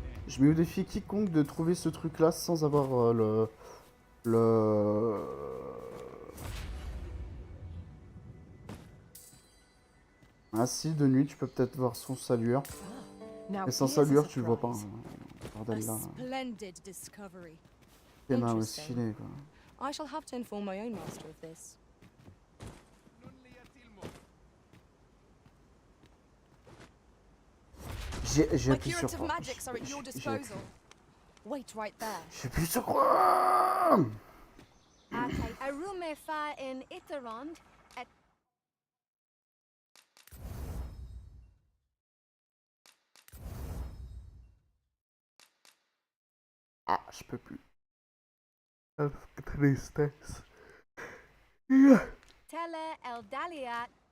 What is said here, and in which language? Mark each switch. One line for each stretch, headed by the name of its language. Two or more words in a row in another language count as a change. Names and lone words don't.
French: Je mets au défi quiconque de trouver ce truc-là sans avoir le... Ah si, de nuit, tu peux peut-être voir son salueur.
English: Now
French: Mais sans
English: here's a
French: salueur, tu le vois pas.
English: surprise.
French: Bordel là.
English: Splendid discovery.
French: Tes mains
English: Interesting.
French: stylées, quoi.
English: I shall have to inform my own master of this.
French: J'ai
English: My
French: appuyé sur
English: curative
French: quoi?
English: magics are at your disposal. Wait right there.
French: J'ai appuyé sur quoi? Okay, a rume fa in Itherond, et Ah, je peux plus. Ah, tristesse. tele el daliat.